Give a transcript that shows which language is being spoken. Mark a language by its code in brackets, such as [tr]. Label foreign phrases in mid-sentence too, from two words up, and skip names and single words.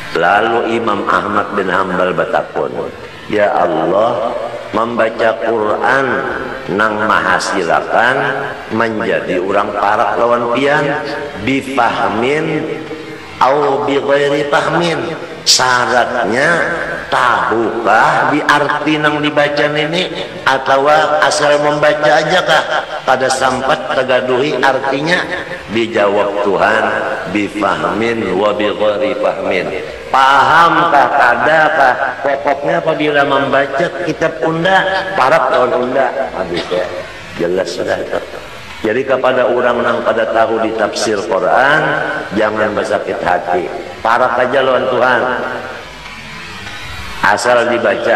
[bjn] Lalu Imam Ahmad bin Hambal bertakun, Ya Allah, membaca Quran nang mahasilakan menjadi orang parak lawan pian [ar] بفهم أو بغير فهم. [bjn] Syaratnya tahukah di arti nang dibaca ini atau asal membaca aja kah pada sampat tegaduhi artinya? [id] Dijawab Tuhan [ar] بفهم وبغير فهم. [bjn] Pahamkah kadakah pokoknya apabila membaca kitab unda parak lawan unda habis ya jelas sudah itu. [id] Jadi kepada orang yang pada tahu di tafsir Quran, jangan bersakit hati. [bjn] Parak aja lawan Tuhan. Asal dibaca.